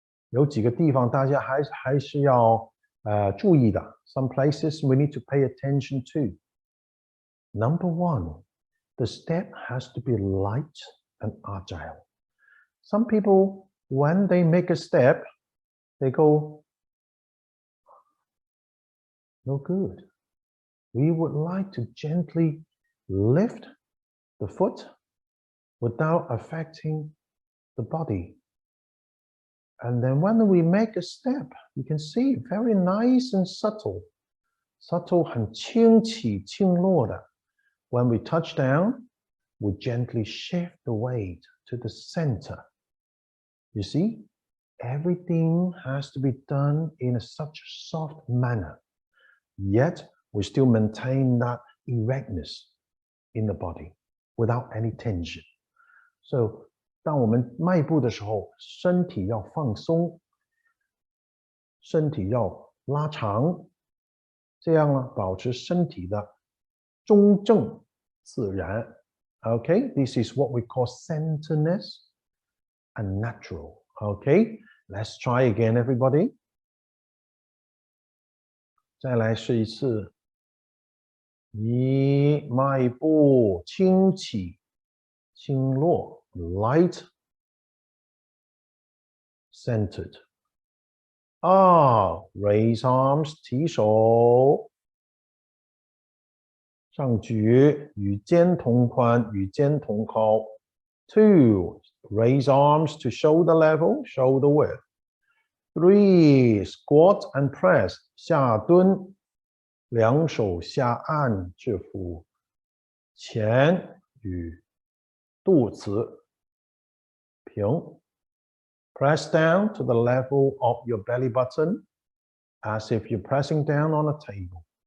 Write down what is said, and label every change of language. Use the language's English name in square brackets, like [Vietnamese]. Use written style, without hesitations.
[Chinese] 有几个地方大家还是要注意的。 [English] Some places we need to pay attention to. Number one, the step has to be light and agile. Some people, when they make a step, they go, no good. We would like to gently lift the foot without affecting the body. And then when we make a step, you can see very nice and subtle. [Chinese] Subtle 很轻起轻落的. [English] When we touch down, we gently shift the weight to the center. You see, everything has to be done in such a soft manner. Yet, we still maintain that erectness in the body without any tension. [Chinese] So, 当我们迈步的时候，身体要放松，身体要拉长，这样呢，保持身体的中正自然。 [English] Okay, this is what we call centeredness and natural. Okay, let's try again, everybody. [Chinese] 再来试一次。一迈步轻起，轻落。 [English] Light, centered. Raise arms, [Chinese] 提手。上举，与肩同宽，与肩同高。 [English] Two, raise arms to shoulder level, shoulder width. Three, squat and press, [Chinese] 下蹲，两手下按制服。前与肚子。 [English] 平 Press down to the level of your belly button as if you're pressing down on a table.